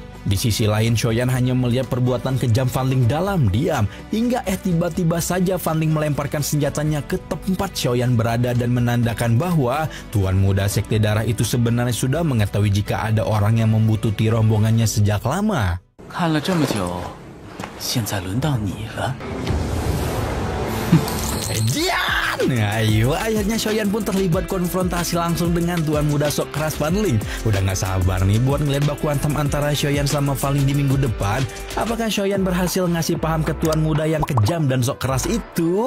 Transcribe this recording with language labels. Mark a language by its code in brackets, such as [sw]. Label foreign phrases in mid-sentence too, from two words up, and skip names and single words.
[id] Di sisi lain, Shoyan hanya melihat perbuatan kejam Van Ling dalam diam, hingga tiba-tiba saja Van Ling melemparkan senjatanya ke tempat Shoyan berada dan menandakan bahwa tuan muda Sekte Darah itu sebenarnya sudah mengetahui jika ada orang yang membutuhkan rombongannya sejak lama. [zh] 看了这么久，现在轮到你了。 [id] Ayo, akhirnya Shoyan pun terlibat konfrontasi langsung dengan tuan muda sok keras Van Ling. Udah gak sabar nih buat ngeliat baku hantam antara Shoyan sama Van Ling di minggu depan. Apakah Shoyan berhasil ngasih paham ke tuan muda yang kejam dan sok keras itu?